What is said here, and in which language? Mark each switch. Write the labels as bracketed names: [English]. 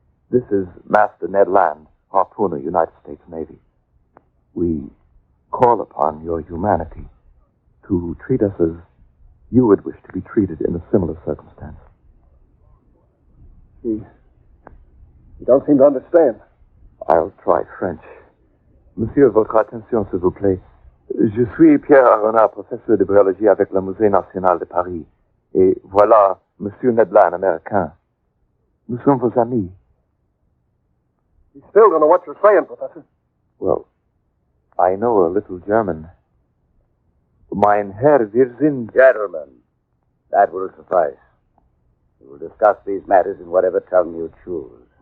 [English] This is Master Ned Land, harpooner, United States Navy. We call upon your humanity to treat us as you would wish to be treated in a similar circumstance. You don't seem to understand. I'll try French. [French] Monsieur, votre attention, s'il vous plaît. Je suis Pierre Aronat, professeur de biologie avec le Musée national de Paris. Et voilà Monsieur Ned Land, américain. Nous sommes vos amis. [English] You still don't know what you're saying, Professor. Well, I know a little German. [German] Mein Herr, wir sind... [English] Gentlemen, that will suffice. We will discuss these matters in whatever tongue you choose.